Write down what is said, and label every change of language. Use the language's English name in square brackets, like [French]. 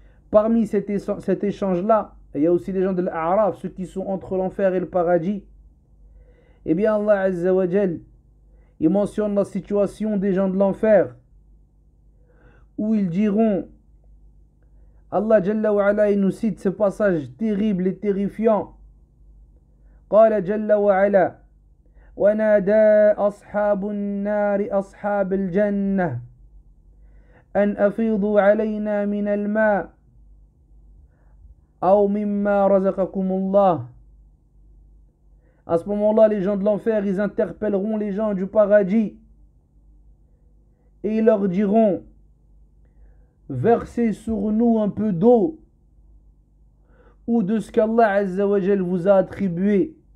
[French] Parmi cet échange-là, il y a aussi les gens de l'A'raf, ceux qui sont entre l'enfer et le paradis. Eh bien, Allah Azza wa Jal, il mentionne la situation des gens de l'enfer, où ils diront, Allah Jalla wa Ala, il nous cite ce passage terrible et terrifiant. [Arabic] قال جل وعلا ونادى أصحاب النار أصحاب الجنة أن أفيضوا علينا من الماء أو مما رزقكم الله. [French] À ce moment-là, les gens de l'enfer, ils interpelleront les gens du paradis et ils leur diront, versez sur nous un peu d'eau ou de ce qu'Allah Azza wa Jal vous a attribué.